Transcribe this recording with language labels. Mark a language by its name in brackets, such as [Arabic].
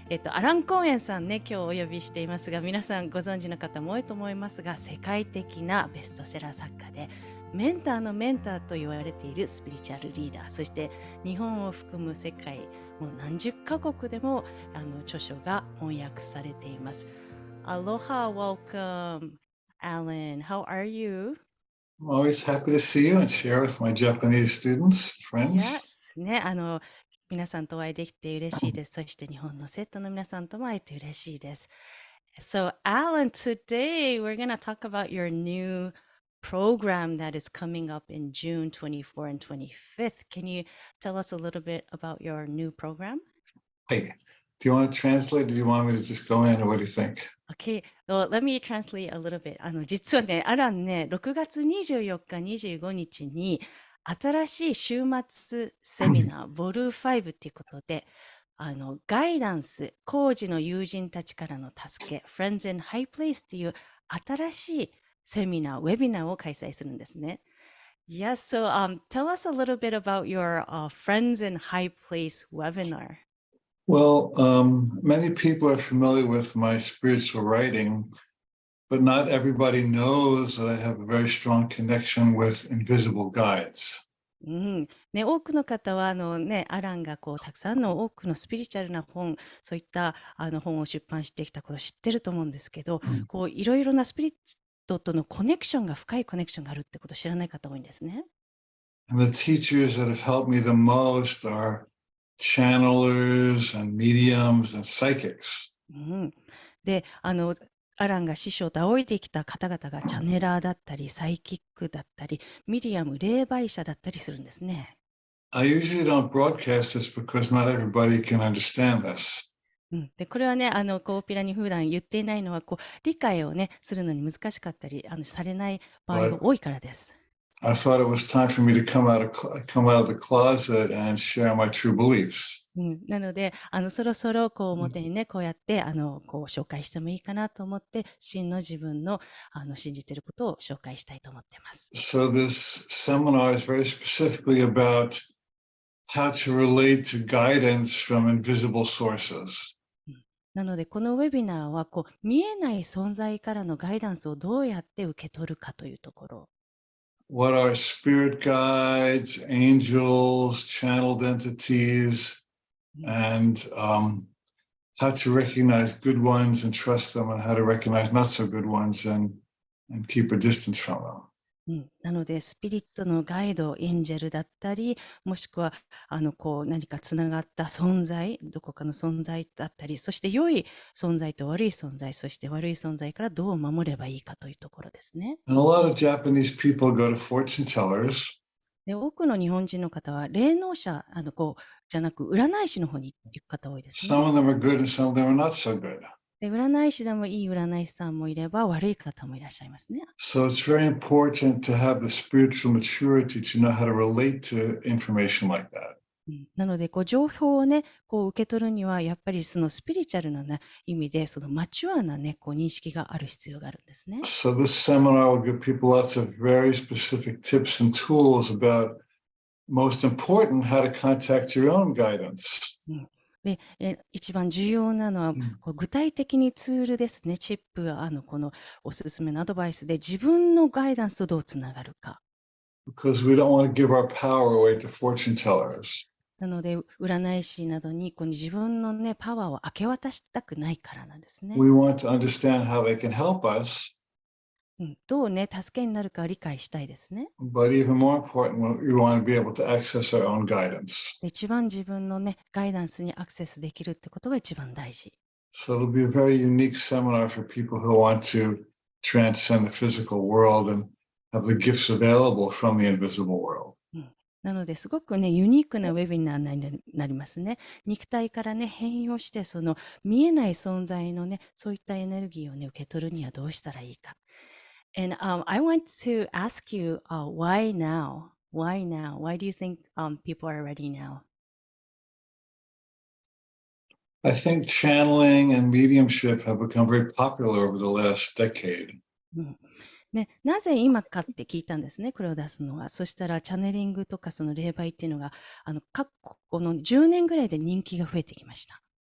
[Japanese] アラン公園さんね、今日お呼びしていますが、皆さんご存知の方も多いと思いますが、世界的なベストセラー作家で、メンターのメンターと言われているスピリチュアルリーダー、そして日本を含む世界、もう何十カ国でも著書が翻訳されています。 [English] Aloha, welcome, Alan. How are you? I'm always happy to see you and share with my Japanese students, friends. Yes. [Japanese] ね、皆さんとお会いできて嬉しいです。そして日本の生徒の皆さんとも会えて嬉しいです。 [English] So, Alan, today we're going to talk about your new program that is coming up in June 24th and 25th. Can you tell us a little bit about your new program? Hey, do you want to translate or do you want me to just go in or what do you think? Okay, so let me translate a little bit. [Japanese] 実はね、アランね、6月24日、25日に新しい週末セミナー、ボル5っていうことで、ガイダンス、高次の友人たちからの助け、Friends in High Place っていう新しいセミナー、ウェビナーを開催するんですね。 [English] Yes, so tell us a little bit about your Friends in High Place webinar. Well, many people are familiar with my spiritual writing, but not everybody knows that I have a very strong connection with invisible guides. [Japanese] ね、多くの方はアランがたくさんの多くのスピリチュアルな本、そういった本を出版してきたことを知ってると思うんですけど、いろいろなスピリットとのコネクションが深いコネクションがあるってことを知らない方多いんですね。 [English] And the teachers that have helped me the most are channelers and mediums and psychics. [Japanese] で、アランが師匠と仰いできた方々がチャネラーだったり、サイキックだったり、ミディアム、霊媒者だったりするんですね。 [English] I usually don't broadcast this because not everybody can understand this. [Japanese] で、これはね、大っぴらに普段言っていないのは、理解をね、するのに難しかったり、されない場合が多いからです。 [English] I thought it was time for me to come out of the closet and share my true beliefs. [Japanese] なので、そろそろ表にね、こうやって紹介してもいいかなと思って、真の自分の信じていることを紹介したいと思ってます。 [English] So this seminar is very specifically about how to relate to guidance from invisible sources. [Japanese] なので、このウェビナーは見えない存在からのガイダンスをどうやって受け取るかというところ。 [English] What are spirit guides, angels, channeled entities, and how to recognize good ones and trust them, and how to recognize not so good ones and keep a distance from them. [Japanese] なので、スピリットのガイド、エンジェルだったり、もしくは、何かつながった存在、どこかの存在だったり、そして良い存在と悪い存在、そして悪い存在からどう守ればいいかというところですね。 [English] And a lot of Japanese people go to fortune tellers. [Japanese] で、多くの日本人の方は、霊能者、じゃなく、占い師の方に行く方多いですね。 [English] Some of them are good and some of them are not so good. [Japanese] で、占い師でもいい占い師さんもいれば、悪い方もいらっしゃいますね。 [English] So it's very important to have the spiritual maturity to know how to relate to information like that. [Japanese] なので、情報をね、受け取るには、やっぱりそのスピリチュアルな、意味で、そのマチュアなね、認識がある必要があるんですね。 [English] So this seminar will give people lots of very specific tips and tools about, most important, how to contact your own guidance. [Japanese] で、一番重要なのは、具体的にツールですね、チップ、このおすすめのアドバイスで自分のガイダンスとどうつながるか。 [English] Because we don't want to give our power away to fortune tellers. [Japanese] なので、占い師などに自分のね、パワーを明け渡したくないからなんですね。 [English] We want to understand how they can help us. [Japanese] どうね、助けになるかを理解したいですね。 [English] But even more important, we want to be able to access our own guidance. [Japanese] 一番自分のね、ガイダンスにアクセスできるってことが一番大事。 [English] So it'll be a very unique seminar for people who want to transcend the physical world and have the gifts available from the invisible world. [Japanese] なので、すごくね、ユニークなウェビナーになりますね。肉体からね、変容して、その見えない存在のね、そういったエネルギーをね、受け取るにはどうしたらいいか。 [English] And I want to ask you, why now? Why now? Why do you think people are ready now? I think channeling and mediumship have become very popular over the last decade. [Japanese] うんね、なぜ今かって聞いたんですね、これを出すのは。そしたら、チャネリングとかその霊媒っていうのが、この10年ぐらいで人気が増えてきました。